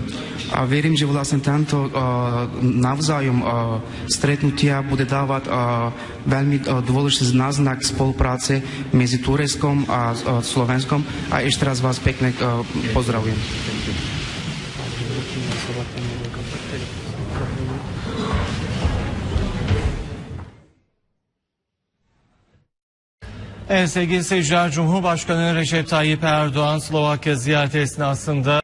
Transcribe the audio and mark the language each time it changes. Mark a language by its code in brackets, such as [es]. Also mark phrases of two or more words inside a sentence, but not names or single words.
[sk] Verím, že vlastne tento navzájom stretnutia bude dávať veľmi dôležitý náznak spolupráce medzi Tureckom a Slovenskom. A ešte raz vás pekne pozdravujem. [tr] Evet sevgili seyirciler, Cumhurbaşkanı Recep Tayyip Erdoğan Slovakya ziyareti esnasında